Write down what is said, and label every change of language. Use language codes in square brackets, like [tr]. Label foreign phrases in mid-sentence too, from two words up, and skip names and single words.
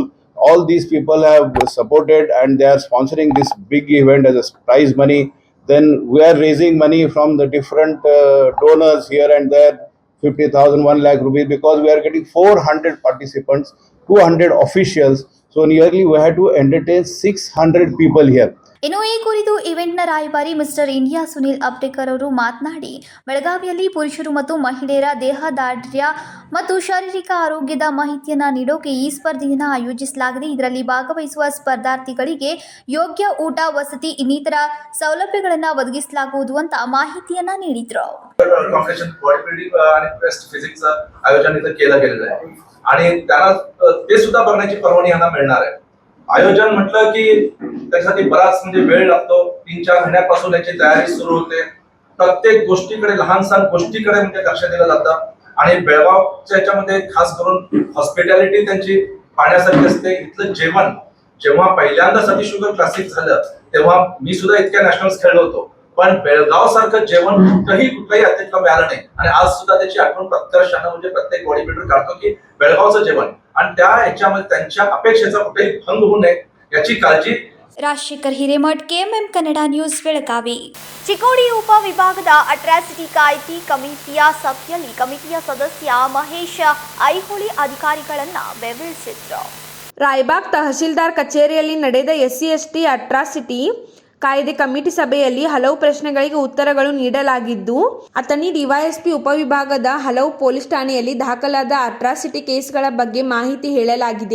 [en] All these people have supported and they are sponsoring this big event as a prize money. Then we are raising money from the different donors here and there, 50,000, 1 lakh rupees, because we are getting 400 participants, 200 officials. So nearly we had to entertain 600 people here. [kn] ಇನ್ನು ಈ ಕುರಿತು ಇವೆಂಟ್ನ ರಾಯಭಾರಿ ಮಿಸ್ಟರ್ ಇಂಡಿಯಾ ಸುನಿಲ್ ಅಬ್ಟೇಕರ್ ಅವರು ಮಾತನಾಡಿ, ಬೆಳಗಾವಿಯಲ್ಲಿ ಪುರುಷರು ಮತ್ತು ಮಹಿಳೆಯರ ದೇಹದಾಢ್ರ್ಯ ಮತ್ತು ಶಾರೀರಿಕ ಆರೋಗ್ಯದ ಮಾಹಿತಿಯನ್ನು ನೀಡೋಕೆ ಈ ಸ್ಪರ್ಧೆಯನ್ನು ಆಯೋಜಿಸಲಾಗಿದೆ. ಇದರಲ್ಲಿ ಭಾಗವಹಿಸುವ ಸ್ಪರ್ಧಾರ್ಥಿಗಳಿಗೆ ಯೋಗ್ಯ ಊಟ, ವಸತಿ ಇನ್ನಿತರ ಸೌಲಭ್ಯಗಳನ್ನು ಒದಗಿಸಲಾಗುವುದು ಅಂತ ಮಾಹಿತಿಯನ್ನ ನೀಡಿದ್ರು. [mr] आयोजन इथं केलं गेलेलं आहे आणि त्यांना ते सुद्धा बघण्याची परवानगी यांना मिळणार आहे. आयोजन म्हटलं की त्यासाठी बराच म्हणजे वेळ लागतो. 3-4 महिन्यापासून याची तयारी सुरू होते. प्रत्येक गोष्टीकडे, लहान सहान गोष्टीकडे म्हणजे लक्ष दिलं जातं आणि बेळगावच्या याच्यामध्ये खास करून हॉस्पिटॅलिटी त्यांची पाहण्यासारखी असते. इथलं जेवण, जेव्हा पहिल्यांदा सती शुगर क्लासिक झालं तेव्हा मी सुद्धा इतक्या नॅशनल्स खेळलो होतो, पण बेळगाव सारखं जेवण कुठल्याही अतिथीला मिळालं नाही. आणि आज सुद्धा त्याची आठवण प्रत्यक्षानं म्हणजे प्रत्येक [en] body builder [mr] काढतो की बेळगावचं जेवण, आणि त्या ह्याच्यामध्ये त्यांच्या अपेक्षेचा कुठेही भंग होऊ नये याची काळजी. [kn] ರಾಜಶೇಖರ್ ಹಿರೇಮಠ್, KMM ಕನ್ನಡ ನ್ಯೂಸ್, ಬೆಳಗಾವಿ. ಚಿಕ್ಕೋಡಿ ಉಪವಿಭಾಗದ ಅಟ್ರಾಸಿಟಿ ಕಾಯ್ದೆ ಕಮಿಟಿಯ ಸಭೆಯಲ್ಲಿ ಕಮಿಟಿಯ ಸದಸ್ಯ ಮಹೇಶ್ ಐಹೊಳಿ ಅಧಿಕಾರಿಗಳನ್ನು ಬೆಂಬಲಿಸಿದರು. ರಾಯಬಾಗ್ ತಹಶೀಲ್ದಾರ್ ಕಚೇರಿಯಲ್ಲಿ ನಡೆದ SC/ST ಅಟ್ರಾಸಿಟಿ ಕಾಯ್ದೆ ಕಮಿಟಿ ಸಭೆಯಲ್ಲಿ ಹಲವು ಪ್ರಶ್ನೆಗಳಿಗೆ ಉತ್ತರಗಳು ನೀಡಲಾಗಿದ್ದು, ಅಥಣಿ DYSP ಉಪವಿಭಾಗದ ಹಲವು ಪೊಲೀಸ್ ಠಾಣೆಯಲ್ಲಿ ದಾಖಲಾದ [en] atrocity cases [kn] ಬಗ್ಗೆ ಮಾಹಿತಿ ಹೇಳಲಾಗಿದೆ.